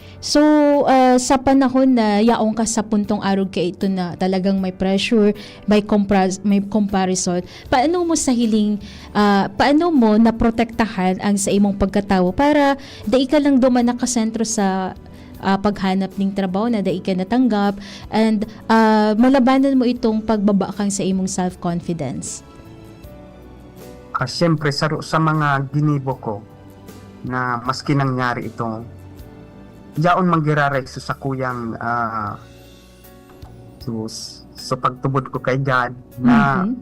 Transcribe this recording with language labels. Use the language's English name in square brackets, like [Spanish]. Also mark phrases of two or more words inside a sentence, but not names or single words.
[Bikol] So, sa panahon na yaong ka sa puntong arog ka ito na talagang may pressure, may comparison, paano mo paano mo naprotektahan ang sa imong pagkatao para dai ka lang duman nakasentro sa paghanap ng trabaho na dai ka natanggap and malabanan mo itong pagbaba kang sa imong self-confidence? Siyempre, sa mga ginibo ko, na maski nangyari ito, yaon manggiraray so sa kuyang so pagtubod ko kay God na Mhm.